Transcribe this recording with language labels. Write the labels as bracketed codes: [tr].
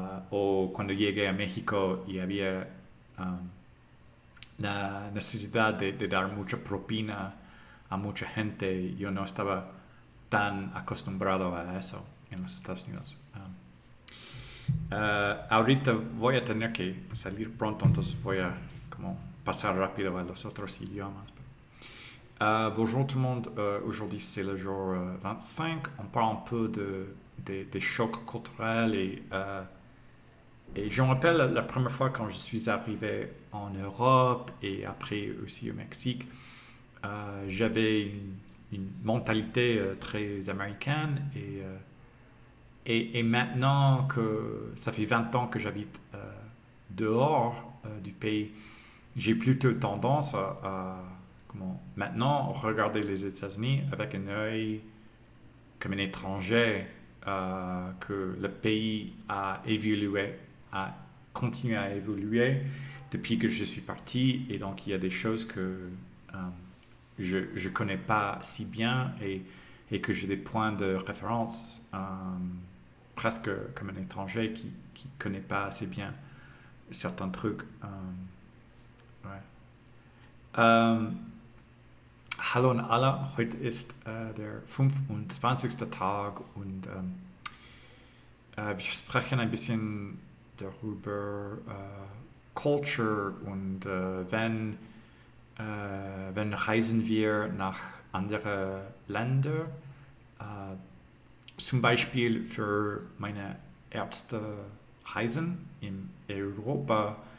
[es] O cuando llegué a México y había la necesidad de dar mucha propina a mucha gente, yo no estaba tan acostumbrado a eso en los Estados Unidos. Ahorita voy a tener que salir pronto, entonces voy a como pasar rápido a los otros idiomas. [fr] Bonjour tout le monde, aujourd'hui c'est le jour 25, on parle un peu des chocs culturels, et je me rappelle la première fois quand je suis arrivé en Europe et après aussi au Mexique, j'avais une mentalité très américaine, et maintenant que ça fait 20 ans que j'habite dehors du pays, j'ai plutôt tendance à maintenant regarder les États-Unis avec un œil comme un étranger, que le pays a évolué, a continué à évoluer depuis que je suis parti, et donc il y a des choses que je ne connais pas si bien, et que j'ai des points de référence presque comme un étranger qui ne connaît pas assez bien certains trucs. Ouais. [de] Hallo an alle, heute ist der 25. Tag, und wir sprechen ein bisschen darüber Culture, und wenn reisen wir nach andere Länder, zum Beispiel für meine erste Reisen in Europa.